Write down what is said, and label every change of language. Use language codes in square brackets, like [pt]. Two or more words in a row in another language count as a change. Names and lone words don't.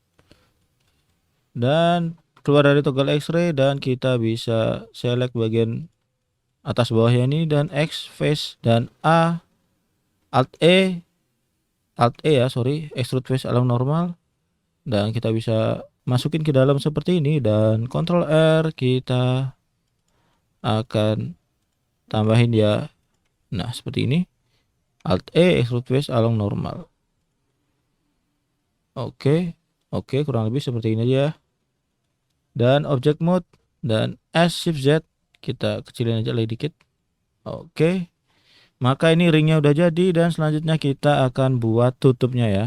[id] Dan keluar dari [en] toggle X-ray [id] dan kita bisa select bagian atas bawahnya ini, dan X, face, dan A, Alt E ya, sorry, [en] extrude face alam normal. [id] Dan kita bisa masukin ke dalam seperti ini, dan Ctrl R kita akan tambahin ya. Nah, seperti ini. [en] Alt E, extrude face along normal. [id] Oke, kurang lebih seperti ini aja. Dan [en] object mode [id] dan S, shift Z kita kecilin aja lagi dikit. Oke. Maka ini ringnya udah jadi, dan selanjutnya kita akan buat tutupnya ya.